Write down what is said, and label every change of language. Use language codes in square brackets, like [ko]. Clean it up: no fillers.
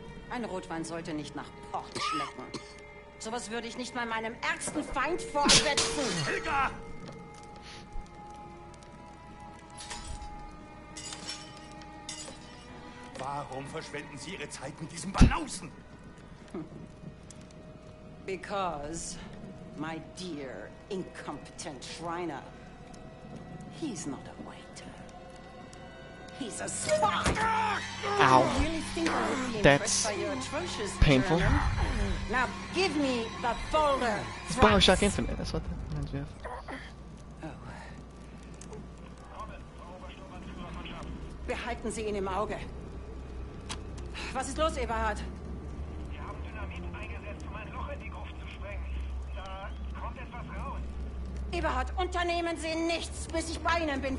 [de] Ein Rotwein sollte nicht nach Port schmecken. Sowas würde ich nicht mal meinem ärgsten Feind vorsetzen. Helga! Warum verschwenden Sie Ihre Zeit mit diesem Banausen? [en] Because, my dear, incompetent Shriner, he's not a waiter. He's a spy! Ow. You really think I would be That's impressed by your atrocious painful. German? Now give me the folder. It's Franz. Bioshock Infinite. That's what that reminds me of. Oh. [de] Behalten Sie ihn im Auge. Was ist los, Eberhard? Wir haben Dynamit eingesetzt, um ein Loch in die Gruft zu sprengen. Da kommt etwas raus. Eberhard, unternehmen Sie nichts, bis ich bei Ihnen bin.